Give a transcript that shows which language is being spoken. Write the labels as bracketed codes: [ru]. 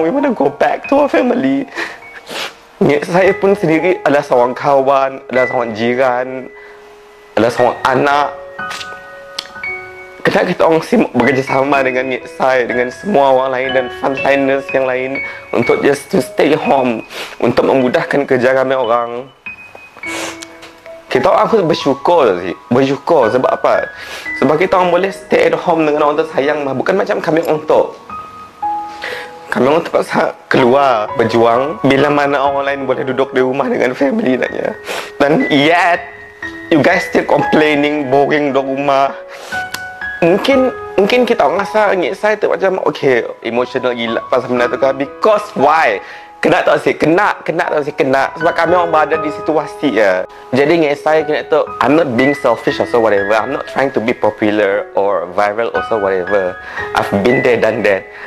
[en] We want to go back to our family. [ms] Saya pun sendiri adalah seorang kawan, adalah seorang jiran, adalah seorang anak. Kenapa kita orang bekerjasama dengan Ngek-Sai, dengan semua orang lain dan frontliners yang lain untuk [en] just to stay home, [ms] untuk memudahkan kerja kami orang. Kita orang aku bersyukur sih. Bersyukur sebab apa? Sebab kita orang boleh [en] stay at home [ms] dengan orang tersayang mah. Bukan macam kami orang tu. Kami orang terpaksa keluar berjuang bila mana orang lain boleh duduk di rumah dengan family naknya. Dan [en] yet you guys still complaining, boring [ms] di rumah. Mungkin kita orang rasa saya tu macam okay, emotional gila pasal benda tu kan. [en] Because why? [ms] Kena tak sih? Kena sebab kami orang berada di situasi ya. Jadi saya kena tu, [en] I'm not being selfish or so whatever. I'm not trying to be popular or viral or so whatever. I've been there, done that.